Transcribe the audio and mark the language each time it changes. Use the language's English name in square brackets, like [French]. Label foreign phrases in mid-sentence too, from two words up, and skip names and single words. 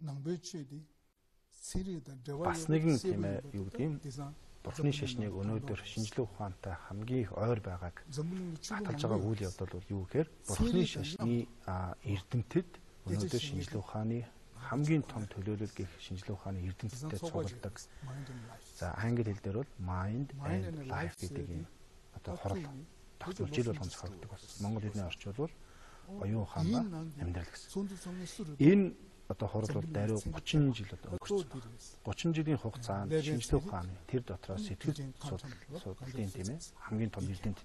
[Mongolian] Бас нэгэн тийм ээ юу гэдэг юм бурхны шашныг өнөөдөр шинжлэх ухаантай хамгийн их ойр байгааг баталж байгаа үйл явдал бол юу гэхээр бурхны шашны эрдэмтэд өнөөдөр шинжлэх ухааны хамгийн том төлөөлөл гэх шинжлэх ухааны эрдэмтдтэй цугладаг. За англи хэл дээр бол [English] mind and life [Mongolian] гэдэг юм одоо хурал тогтмол жил болгон зохиогддог болсон. Монгол хэлний орчуулал бол оюун ухаан ба амьдрал гэсэн. Энэ одоо хурал бол даруй 30 жил одоо өнгөрсөн. 30 жилийн хугацаанд шинжлэх ухааны тэр дотроос сэтгэл судлалын тийм ээ хамгийн том эрдэмтэд.